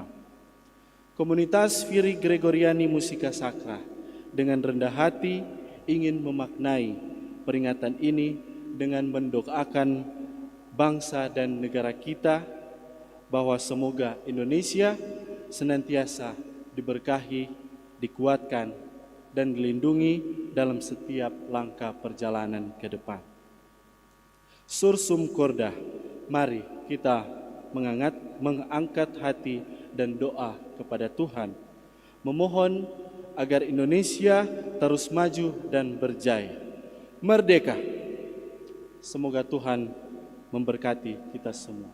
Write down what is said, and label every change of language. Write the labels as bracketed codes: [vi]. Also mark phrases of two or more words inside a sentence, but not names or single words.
[id] Komunitas Viri Gregoriani Musica Sacra dengan rendah hati ingin memaknai peringatan ini dengan mendoakan bangsa dan negara kita bahwa semoga Indonesia senantiasa diberkahi, dikuatkan, dan dilindungi dalam setiap langkah perjalanan ke depan. [la] Sursum corda, [id] mari kita mengangkat hati dan doa kepada Tuhan, memohon agar Indonesia terus maju dan berjaya. Merdeka! Semoga Tuhan memberkati kita semua.